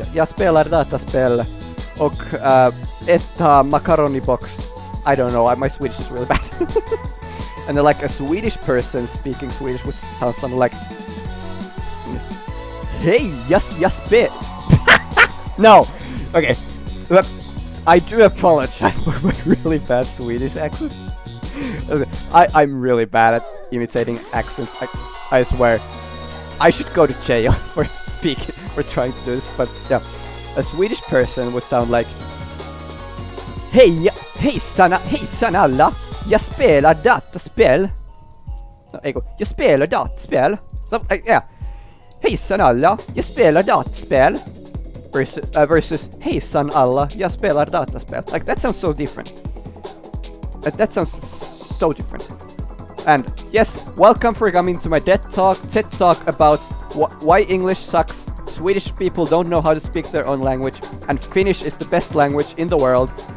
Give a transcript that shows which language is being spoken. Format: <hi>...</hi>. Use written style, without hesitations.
<sv>Jag spelar dataspel och etta macaroni-box.</sv> <en>I don't know, my Swedish is really bad. And then like a Swedish person speaking Swedish would sound something like, hey,</en> <sv>jag spel.</sv> <en>No, okay. I do apologize for my really bad Swedish accent. I'm really bad at imitating accents. I swear. I should go to jail for trying to do this. But yeah, a Swedish person would sound like,</en> <sv>hejsan alla, jag spelar dataspel. Jag spelar dataspel.</sv> <en>So, yeah,</en> <sv>hejsan alla, jag spelar dataspel.</sv> <en>Versus</en> <sv>hejsan alla, jag spelar dataspel.</sv> <en>Like that sounds so different. That sounds so different. And yes, welcome for coming to my TED talk about why English sucks, Swedish people don't know how to speak their own language, and Finnish is the best language in the world.</en>